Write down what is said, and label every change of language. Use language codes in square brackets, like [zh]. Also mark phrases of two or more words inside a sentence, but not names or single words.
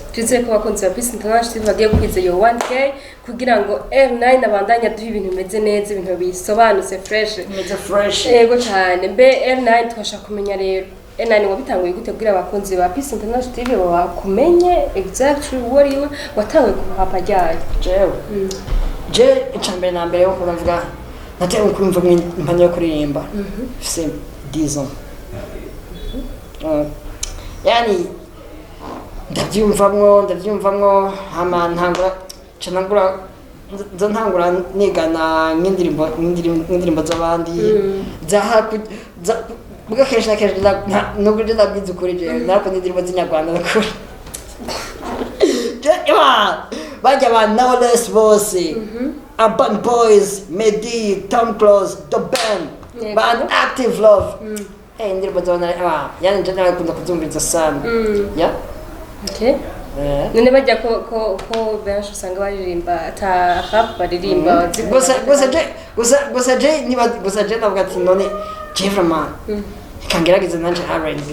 [rn] tuze ko bakunze ba Peace International TV bagiye kwiza yo 1k kugira ngo R9 abandanya duha ibintu bimeze neza ibintu bisobanutse fresh yego cyane mbe R9 twashaka kumenya rero R9 wabitanguye gute kugira abakunzi ba Peace International TV bakumenye exactly wariwe watanguye kuhapa ryayo je icambere na mbere yo kuvuga nateye kumva impanya yo kuririmba [fr] c'est 10 ans [rn] yani ndavyumvamwo hama ntangura nigana nk'indirimbo z'abandi Buga kenshi na kenshi nubwo je ndabwiza ukuri je nariko n'indirimbo z'inyarwanda nakuri bajya ba Knowless bose Urban Boys, Medi, Tom Close, The Band, ba Active Love. Indirimbo zona yani nje nakunda kuzumviriza sana. Ya. Okay. None bajya ko benshi usanga baririmba ata rap baririmba gusa je navuga ati none je vraiment kangerageza nanje R&B.